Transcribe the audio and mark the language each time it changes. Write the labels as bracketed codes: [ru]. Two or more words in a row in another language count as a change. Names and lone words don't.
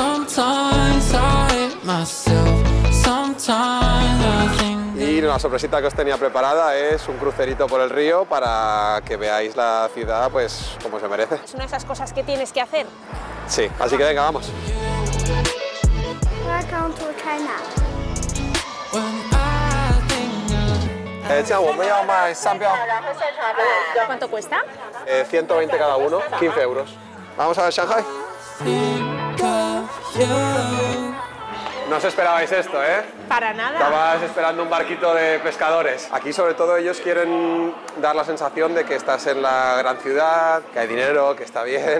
[es] Y una sorpresita que os tenía preparada es un crucerito por el río para que veáis la ciudad pues como se merece. Es una de esas cosas que tienes que hacer. Sí, así que venga, vamos. [en] Welcome to China. [zh] 这样我们要卖3标 [es] ¿Cuánto cuesta? 120 cada uno, 15 euros. Vamos a ver Shanghai. No os esperabais esto, ¿eh? Para nada. Estabas esperando un barquito de pescadores. Aquí sobre todo ellos quieren dar la sensación de que estás en la gran ciudad, que hay dinero, que está bien.